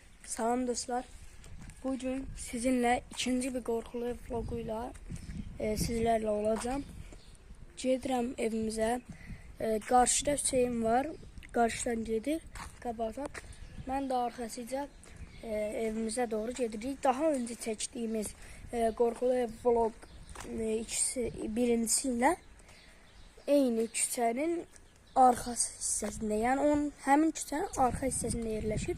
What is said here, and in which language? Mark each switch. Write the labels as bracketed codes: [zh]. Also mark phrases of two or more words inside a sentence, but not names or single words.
[az] Salam dostlar. [tr] Bugün sizinle ikinci bir korkulu ev vloguyla sizlerle olacağım. [az] Gedirəm evimizə. Qarşıda Hüseyin var. Qarşıdan gedir. Qabaqdan. Mən də arxasıca evimizə doğru gedirik. Daha önce çəkdiyimiz [tr] korkulu ev [az] vlog birincisi ilə eyni küçənin arxası hissəsində, yəni onun həmin küçənin arxa hissəsində yerləşir.